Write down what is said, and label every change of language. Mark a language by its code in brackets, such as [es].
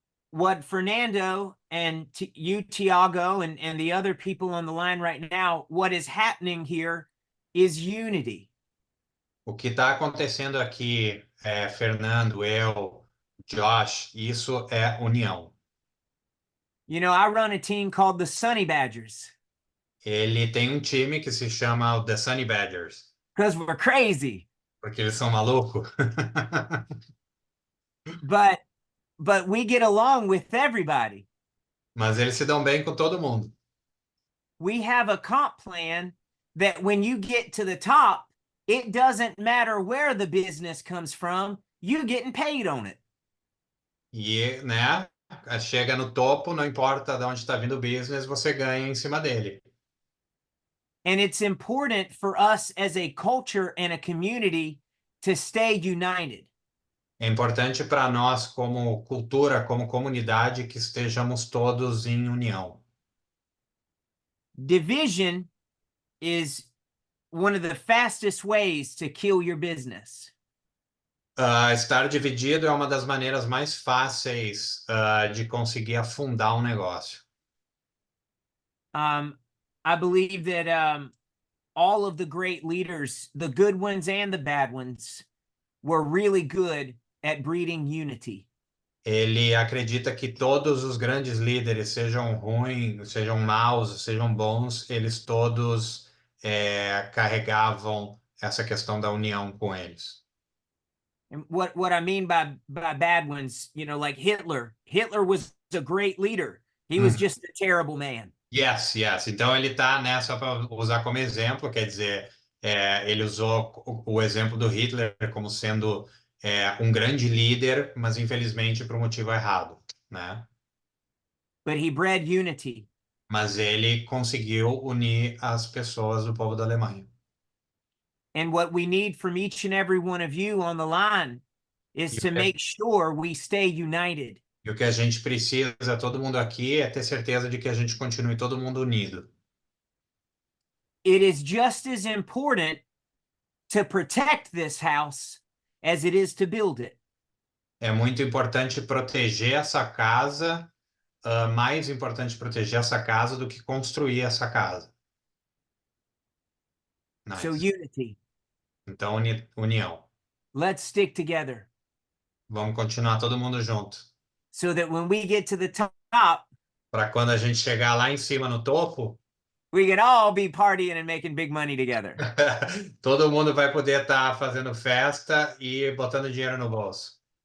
[en] What Fernando and you, Tiago, and the other people on the line right now, what is happening here is unity. [pt] O que está acontecendo aqui, Fernando, eu, Josh, isso é união. [en] You know, I run a team called the Sunny Badgers [pt] Ele tem um time que se chama o The Sunny Badgers, [en] because we're crazy. [pt] porque eles são malucos. [en] But we get along with everybody. [pt] Mas eles se dão bem com todo mundo. [en] We have a comp plan that when you get to the top, it doesn't matter where the business comes from, you're getting paid on it. [pt] E, né, chega no topo, não importa de onde está vindo o business, você ganha em cima dele. [en] And it's important for us as a culture and a community to stay united. [pt] É importante para nós, como cultura, como comunidade, que estejamos todos em união. [en] Division is one of the fastest ways to kill your business. [pt] Estar dividido é uma das maneiras mais fáceis, de conseguir afundar um negócio. [en] I believe that all of the great leaders, the good ones and the bad ones, were really good at breeding unity. [pt] Ele acredita que todos os grandes líderes, sejam ruins, sejam maus, sejam bons, eles todos carregavam essa questão da união com eles. [en] And what I mean by bad ones, you know, like Hitler. Hitler was a great leader. He was just a terrible man. Yes, yes. [pt] Então ele está, né, só para usar como exemplo, quer dizer, ele usou o exemplo do Hitler como sendo um grande líder, mas infelizmente por um motivo errado, né? [en] But he bred unity. [pt] Mas ele conseguiu unir as pessoas do povo da Alemanha. [en] And what we need from each and every one of you on the line is to make sure we stay united. [pt] E o que a gente precisa, todo mundo aqui, é ter certeza de que a gente continue todo mundo unido. [en] It is just as important to protect this house as it is to build it. [pt] É muito importante proteger essa casa, mais importante proteger essa casa do que construir essa casa. [en] Nice. So unity. [pt] Então, união. [en] Let's stick together. [pt] Vamos continuar todo mundo junto. [en] So that when we get to the top, [pt] para quando a gente chegar lá em cima no topo, [en] we can all be partying and making big money together. [pt] todo mundo vai poder estar fazendo festa e botando dinheiro no bolso.